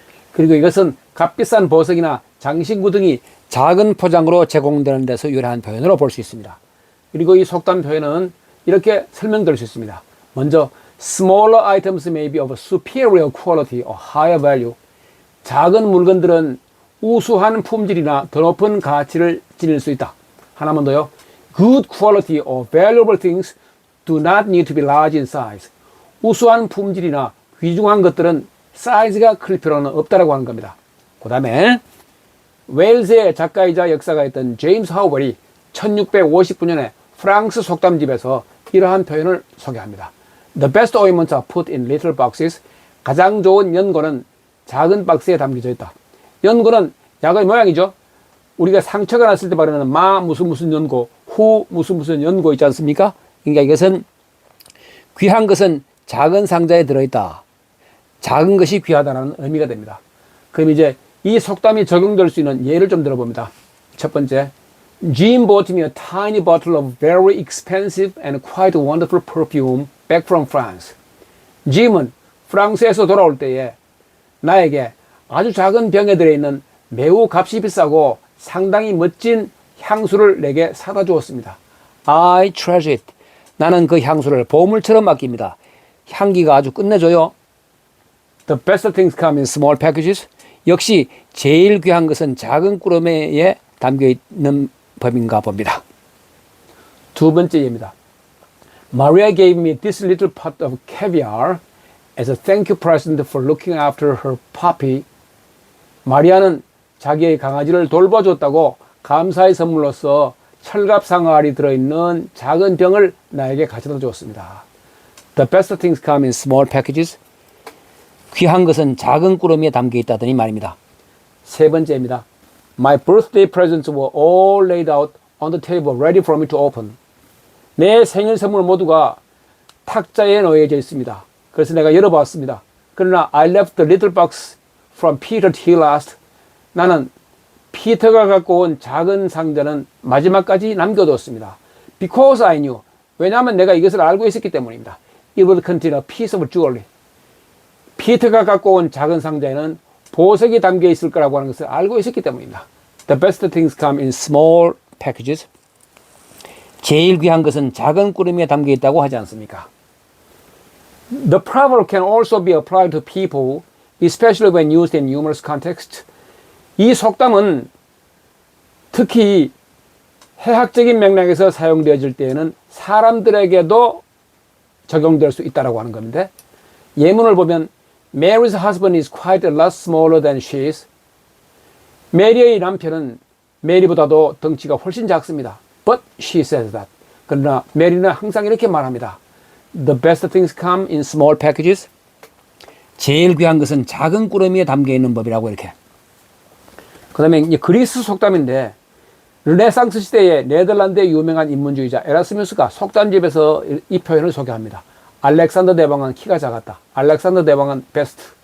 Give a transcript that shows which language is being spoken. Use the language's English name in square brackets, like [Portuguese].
[Korean] 그리고 이것은 값비싼 보석이나 장신구 등이 작은 포장으로 제공되는 데서 유래한 표현으로 볼 수 있습니다. 그리고 이 속담 표현은 이렇게 설명될 수 있습니다. 먼저, [English] smaller items may be of superior quality or higher value. [Korean] 작은 물건들은 우수한 품질이나 더 높은 가치를 지닐 수 있다. 하나만 더요. [English] Good quality or valuable things do not need to be large in size. [Korean] 우수한 품질이나 귀중한 것들은 사이즈가 클 필요는 없다라고 하는 겁니다. 그 다음에 웨일즈의 작가이자 역사가였던 제임스 하우벌이 1659년에 프랑스 속담집에서 이러한 표현을 소개합니다. [English] The best ointments are put in little boxes. [Korean] 가장 좋은 연고는 작은 박스에 담겨져 있다. 연고는 약의 모양이죠. 우리가 상처가 났을 때 바르는 마 무슨 연고, 후 무슨 연고 있지 않습니까? 그러니까 이것은 귀한 것은 작은 상자에 들어있다. 작은 것이 귀하다는 의미가 됩니다. 그럼 이제 이 속담이 적용될 수 있는 예를 좀 들어봅니다. 첫 번째, [English] Jim bought me a tiny bottle of very expensive and quite wonderful perfume back from France. [Korean] 짐은 프랑스에서 돌아올 때에 나에게 아주 작은 병에 들어있는 매우 값이 비싸고 상당히 멋진 향수를 내게 사다 주었습니다. [English] I treasure it. [Korean] 나는 그 향수를 보물처럼 아낍니다. 향기가 아주 끝내줘요. [English] The best things come in small packages. [Korean] 역시 제일 귀한 것은 작은 꾸러미에 담겨있는 법인가 봅니다. 두 번째 예입니다. [English] Maria gave me this little pot of caviar as a thank you present for looking after her puppy. [Korean] 마리아는 자기의 강아지를 돌봐줬다고 감사의 선물로서 철갑상아알이 들어있는 작은 병을 나에게 가져다 주었습니다. [English] The best things come in small packages. [Korean] 귀한 것은 작은 꾸러미에 담겨 있다더니 말입니다. 세 번째입니다. [English] My birthday presents were all laid out on the table ready for me to open. [Korean] 내 생일 선물 모두가 탁자에 놓여져 있습니다. 그래서 내가 열어봤습니다. 그러나 [English] I left the little box from Peter till last. [Korean] 나는 피터가 갖고 온 작은 상자는 마지막까지 남겨뒀습니다. [English] Because I knew. [Korean] 왜냐하면 내가 이것을 알고 있었기 때문입니다. [English] It would contain a piece of jewelry. [Korean] 피터가 갖고 온 작은 상자에는 보석이 담겨 있을 거라고 하는 것을 알고 있었기 때문입니다. [English] The best things come in small packages. [Korean] 제일 귀한 것은 작은 꾸러미에 담겨 있다고 하지 않습니까? [English] The proverb can also be applied to people, especially when used in numerous contexts. [Korean] 이 속담은 특히 해학적인 맥락에서 사용되어질 때에는 사람들에게도 적용될 수 있다고 하는 건데, 예문을 보면 [English] Mary's husband is quite a lot smaller than she is. [Korean] 메리의 남편은 메리보다도 덩치가 훨씬 작습니다. [English] But she says that. [Korean] 그러나 메리는 항상 이렇게 말합니다. [English] The best things come in small packages. [Korean] 제일 귀한 것은 작은 꾸러미에 담겨 있는 법이라고 이렇게. 그 다음에 이제 그리스 속담인데, 르네상스 시대의 네덜란드의 유명한 인문주의자 에라스무스가 속담집에서 이 표현을 소개합니다. 알렉산더 대왕은 키가 작았다. 알렉산더 대왕은 베스트.